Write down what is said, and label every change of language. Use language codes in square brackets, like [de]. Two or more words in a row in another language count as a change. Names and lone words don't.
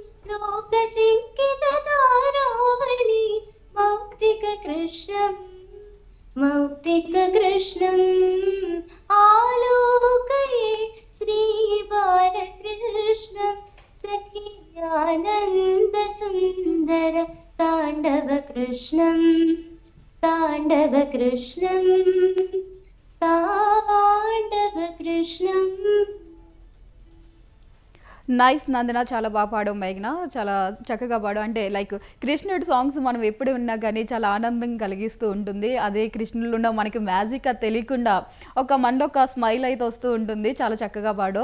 [sa] लोकसिङ्किततारावळि मौक्तिककृष्णम् मौक्तिककृष्णम् आलोकये श्रीबालकृष्णं सखियानन्दसुन्दर ताण्डवकृष्णं ताण्डवकृष्णं ताण्डवकृष्णम् [te] నైస్ నందన, చాలా బాగా పాడావు. మేఘన చాలా చక్కగా పాడావు. అంటే లైక్ కృష్ణుడి సాంగ్స్ మనం ఎప్పుడు విన్నా కానీ చాలా ఆనందం కలిగిస్తూ ఉంటుంది. అదే కృష్ణుడిలో ఉన్న మనకి మ్యాజిక్ అది తెలియకుండా ఒక మనలో ఒక స్మైల్ అయితే వస్తూ ఉంటుంది. చాలా చక్కగా పాడావు.